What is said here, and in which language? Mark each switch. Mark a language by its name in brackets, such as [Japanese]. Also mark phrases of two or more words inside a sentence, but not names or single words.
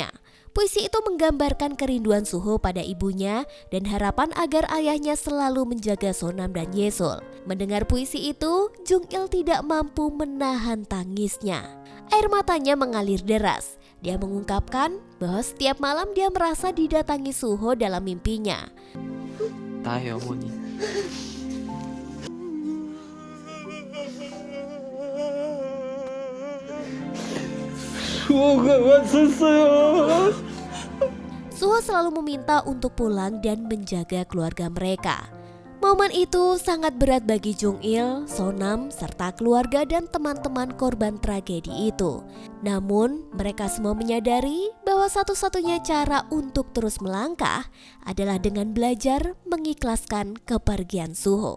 [Indonesian] Puisi itu menggambarkan kerinduan Suho pada ibunya dan harapan agar ayahnya selalu menjaga Sonam dan Yesul. Mendengar puisi itu, Jung Il tidak mampu menahan tangisnya. Air matanya mengalir deras. Dia mengungkapkan bahwa setiap malam dia merasa didatangi Suho dalam mimpinya. [Korean] 나의 어머니 수호가 왔었어요. [Indonesian] Suho selalu meminta untuk pulang dan menjaga keluarga mereka. Momen itu sangat berat bagi Jung Il, Sonam, serta keluarga dan teman-teman korban tragedi itu. Namun, mereka semua menyadari bahwa satu-satunya cara untuk terus melangkah adalah dengan belajar mengikhlaskan kepergian Suho.